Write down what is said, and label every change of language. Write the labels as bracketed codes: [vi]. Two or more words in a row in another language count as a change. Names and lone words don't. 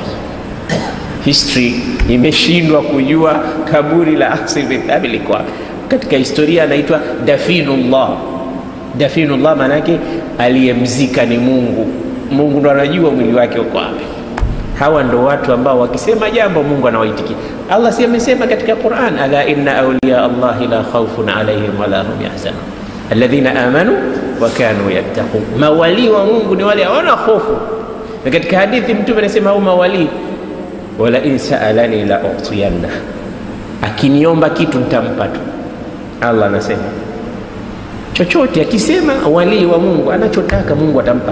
[sw] History imeshindwa kujua kaburi la Asim ibn Thabit liko wapi. Katika historia anaitwa Dafinullah. Dafinullah maana yake aliyemzika ni Mungu. Mungu ndo anajua mwili wake uko wapi. Hawa ndo watu ambao wakisema jambo Mungu anawaitikia. Allah si amesema katika Qur'an, [ar] ألا إن أولياء الله لا خوف عليهم ولا هم يحزنون الذين آمنوا وكانوا يتقون. [sw] Mawali wa Mungu ni wale hawana hofu. Na katika hadithi Mtume anasema hao mawali, [ar] ولئن سألني لأعطينه, [sw] akiniomba kitu nitampa tu. Allah anasema chochote akisema wali wa Mungu anachotaka Mungu atampa.